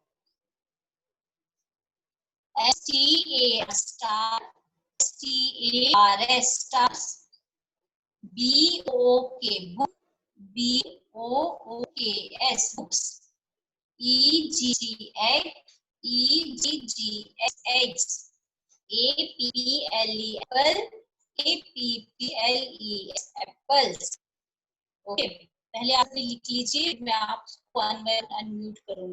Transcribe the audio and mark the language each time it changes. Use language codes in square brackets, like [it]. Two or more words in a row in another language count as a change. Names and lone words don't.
[en] S T A star, S T A R S stars, B O K book, B O O K S books, E G G X, E G G S eggs, A P P L E apple, A P P L E S apples. [hi] ओके पहले आप लिख लीजिए, मैं आपको [en] one by one [hi] अनम्यूट करूंगी।